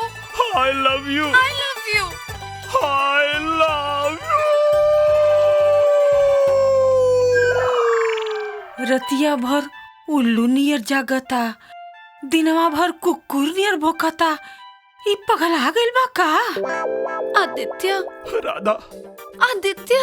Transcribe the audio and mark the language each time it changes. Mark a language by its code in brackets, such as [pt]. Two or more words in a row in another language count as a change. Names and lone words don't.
[en] I love you. I love you. I love you. [bho] रतिया भर उल्लू नियर जागता, दिनवा भर कुकुर नियर भोकता। ई पगल आ गइल बा का? आदित्य, राधा, आदित्य,